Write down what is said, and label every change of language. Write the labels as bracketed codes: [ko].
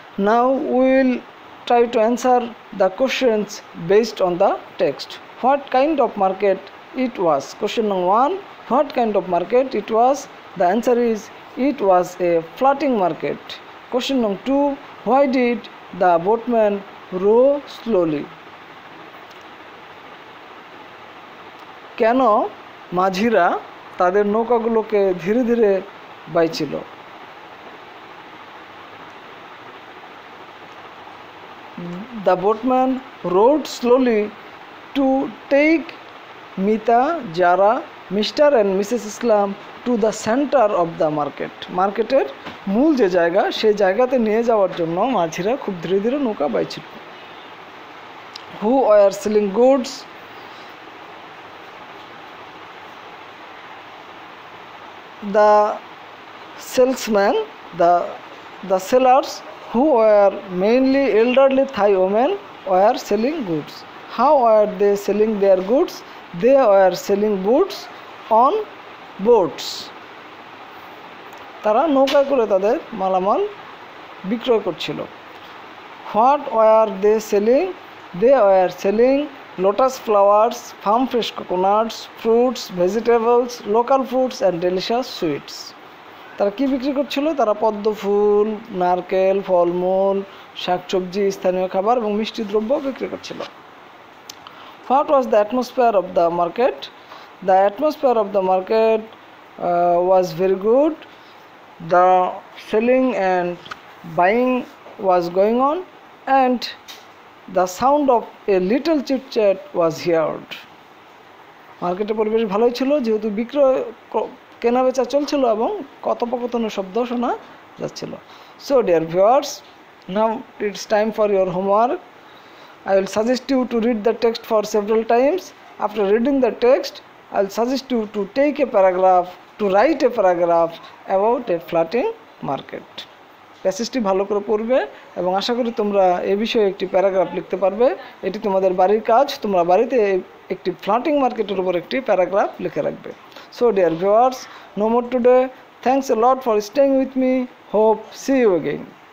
[en] Now we will try to answer the questions based on the text. What kind of market it was? Question number 1, what kind of market it was? The answer is it was a floating market. Question number 2, why did the boatman row slowly? [bn] কেন মাঝিরা তাদের নৌকাগুলোকে ধীরে ধীরে বাইছিল? [en] The boatman rowed slowly to take Mita, Jara, Mr. and Mrs. Islam to the center of the market. [bn] মার্কেটের মূল যে জায়গা, সেই জায়গাতে নিয়ে যাওয়ার জন্য মাঝিরা খুব ধীরে ধীরে নৌকা বাইছিল। [en] Who were selling goods? The salesmen, the sellers, who were mainly elderly Thai women, were selling goods. How were they selling their goods? They were selling goods on boats. [bn] তারা নৌকায় করে তাদের মালামাল বিক্রয় করছিল। [en] What were they selling? They were selling lotus flowers, farm fresh coconuts, fruits, vegetables, local foods and delicious sweets. [bn] তারা কি বিক্রি করছিল? তারা পদ্ম ফুল, নারকেল, ফলমূল, শাকসবজি, স্থানীয় খাবার এবং মিষ্টি দ্রব্য বিক্রি করছিল। [en] What was the atmosphere of the market? The atmosphere of the market was very good. The selling and buying was going on and the sound of a little chit chat was heard. [bn] মার্কেটের পরিবেশ ভালোই ছিল, যেহেতু বিক্রয় কেনা বেচা চলছিল এবং কথোপকথনের শব্দ শোনা যাচ্ছিল। [en] So dear viewers, now it's time for your homework. I will suggest you to read the text for several times. After reading the text, I will suggest you to take a paragraph, to write a paragraph about a floating market. [bn] প্যাসেজটি ভালো করে পড়বে এবং আশা করি তোমরা এই বিষয়ে একটি paragraph লিখতে পারবে। এটি তোমাদের বাড়ির কাজ। তোমরা বাড়িতে একটি ফ্লোটিং মার্কেটের উপর একটি প্যারাগ্রাফ লিখে রাখবে। [en] So dear viewers, no more today. Thanks a lot for staying with me. Hope see you again.